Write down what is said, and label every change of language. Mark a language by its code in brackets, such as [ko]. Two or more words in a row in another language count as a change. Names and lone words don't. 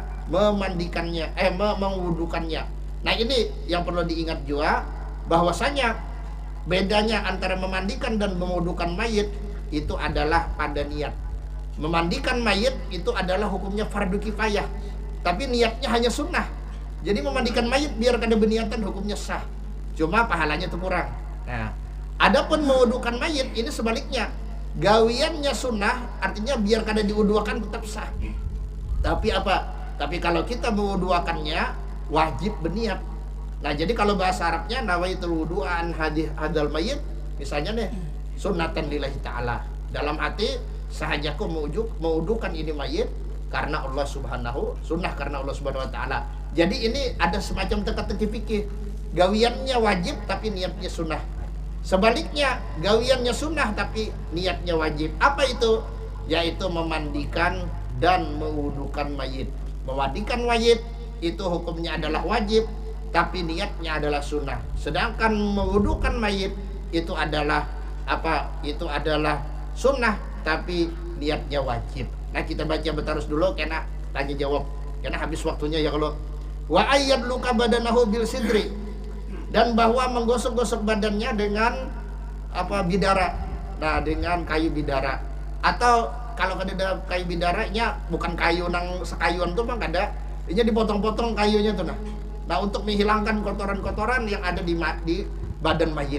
[id] Memandikannya, mewudukannya. Nah ini yang perlu diingat juga, bahwasanya bedanya antara memandikan dan mewudukan mayit itu adalah pada niat. Memandikan mayit itu adalah hukumnya fardu kifayah, tapi niatnya hanya sunnah. Jadi memandikan mayit biar kada berniatan hukumnya sah, cuma pahalanya itu kurang. Nah adapun mewudukan mayit ini sebaliknya, gawiannya sunnah, artinya biar kada diwuduakan tetap sah. Tapi apa? Tapi kalau kita mewuduakannya wajib berniat. Nah jadi kalau bahasa Arabnya [ar] nawaitul wudu'an hadal mayit, [id] misalnya nih [ar] sunnatan lillahi ta'ala, [id] dalam hati sahajaku mewudukan ini mayit karena [ar] Allah subhanahu, [id] sunnah karena [ar] Allah subhanahu wa ta'ala. [id] Jadi ini ada semacam teka-teki fikih, gawiannya wajib tapi niatnya sunnah. Sebaliknya gawiannya sunnah tapi niatnya wajib. Apa itu? Yaitu memandikan dan mewudukan mayit. Memandikan mayit itu hukumnya adalah wajib, tapi niatnya adalah sunnah. Sedangkan mewudukan mayit itu adalah apa? Itu adalah sunnah, tapi niatnya wajib. Nah kita baca bertarus dulu karena tanya jawab, karena habis waktunya ya. [ar] Kalau wa ayyad luka badanahu bil sidri, [id] dan bahwa menggosok-gosok badannya dengan apa? Bidara. Nah dengan kayu bidara, atau kalau ada kayu bidaranya bukan kayu nang sekayuan tuh bang, ada ini dipotong-potong kayunya tuh. Nah untuk menghilangkan kotoran-kotoran yang ada di badan mayit.